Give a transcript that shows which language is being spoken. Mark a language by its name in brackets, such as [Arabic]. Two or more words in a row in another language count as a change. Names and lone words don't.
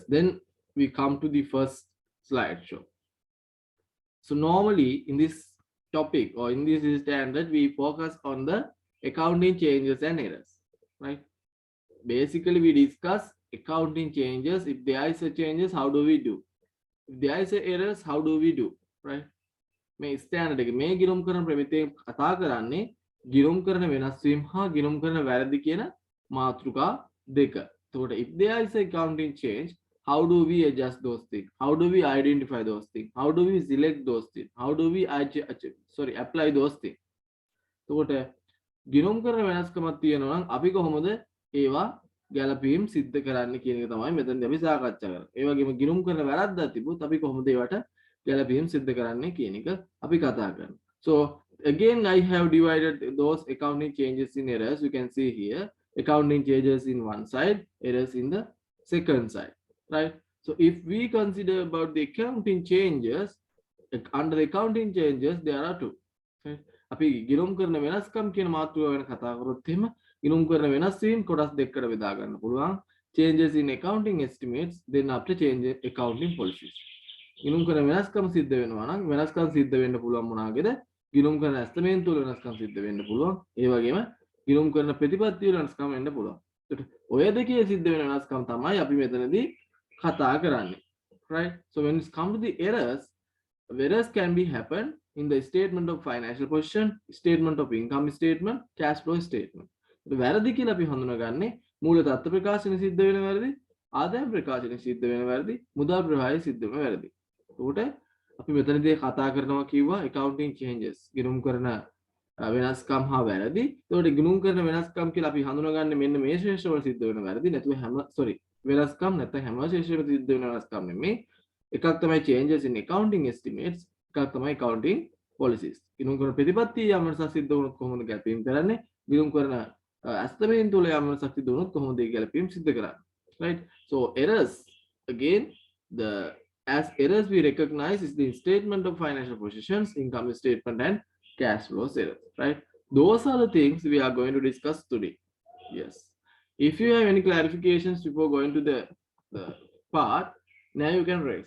[English] Then we come to the first slideshow. So normally in this topic or in this standard, we focus on the accounting changes and errors, right? Basically, we discuss accounting changes. If there is a changes, how do we do? If there is a errors, how do we do, right? [Sinhala] මේ ස්ටෑන්ඩඩ් එක මේ ගිණුම් කරන ප්‍රමිතියෙන් කතා කරන්නේ ගිණුම් කරන වෙනස් වීම හා ගිණුම් කරන වැරදි කියන මාතෘකා දෙක. [English] එතකොට if there is a accounting change, how do we adjust those things? How do we identify those things? How do we select those things? How do we apply those things? [Sinhala] එතකොට ගිණුම් කරන වෙනස්කමක් තියෙනවා නම් අපි කොහොමද ඒවා ගැලපීම් සිද්ධ කරන්න කියන එක තමයි මෙතනදී අපි සාකච්ඡා කරන්නේ. ඒ වගේම ගිණුම් කරන වැරද්දක් තිබුත් අපි කොහොමද ඒවට ගැලපීම් සිද්ධ කරන්නේ කියන එක අපි කතා කරනවා. [English] So again I have divided those accounting changes in errors. You can see here accounting changes in one side, errors in the second side, right? So if we consider about the accounting changes, under the accounting changes there are two, right? [Sinhala] අපි ගිණුම් කරන වෙනස්කම් කියන මාතෘකාව ගැන කතා කරොත් එහෙම ගිණුම් කරන වෙනස් වීම කොටස් දෙකකට බෙදා ගන්න පුළුවන්. [English] Changes in accounting estimates, then after change accounting policies. [Sinhala] ගිණුම් කරන වෙනස්කම් සිද්ධ වෙනවා නම් වෙනස්කම් සිද්ධ වෙන්න පුළුවන් මොනවාගේද? ගිණුම් කරන ඇස්තමේන්තු වල වෙනස්කම් සිද්ධ වෙන්න පුළුවන්. ඒ වගේම ගිණුම් කරන ප්‍රතිපත්ති වල වෙනස්කම් වෙන්න පුළුවන්. ඒකට ඔය දෙකේ සිද්ධ වෙන වෙනස්කම් තමයි අපි මෙතනදී කතා කරන්නේ, [English] right? So when it comes to the errors can be happen in the statement of financial position, statement of income statement, cash flow statement. [Sinhala] වැරදි කියලා අපි හඳුනගන්නේ මූල තත්ත්ව ප්‍රකාශන සිද්ධ වෙන වැරදි, ආදායම් ප්‍රකාශන සිද්ධ වෙන වැරදි, මුදල් ප්‍රවාහය සිද්ධ වෙන වැරදි. උට අපි මෙතනදී කතා කරනවා කිව්වා [English] accounting changes [Sinhala] ගිණුම් කරන වෙනස්කම් හා වැරදි. ඒකට ගිණුම් කරන වෙනස්කම් කියලා අපි හඳුනගන්නේ මෙන්න මේ ශේෂ්ඨවල සිද්ධ වෙන වැරදි නැතුව වෙනස්කම් නැත්නම් හැම ශේෂ්ඨවල සිද්ධ වෙන වෙනස්කම් නෙමෙයි. එකක් තමයි [English] changes in accounting estimates, [Sinhala] එකක් තමයි [English] accounting policies. [Sinhala] ගිණුම් කරන ප්‍රතිපත්තිය යම් වෙනසක් සිද්ධ වුණොත් කොහොමද ගැලපීම් කරන්නේ? ගිණුම් කරන ඇස්තමේන්තු වල යම් වෙනසක් සිද්ධ වුණොත් කොහොමද ඒ ගැලපීම් සිද්ධ කරන්නේ? [English] Right? So errors, again, as errors we recognize is the statement of financial positions, income statement and cash flows errors, right? Those are the things we are going to discuss today. Yes. If you have any clarifications before going to the part, now you can raise.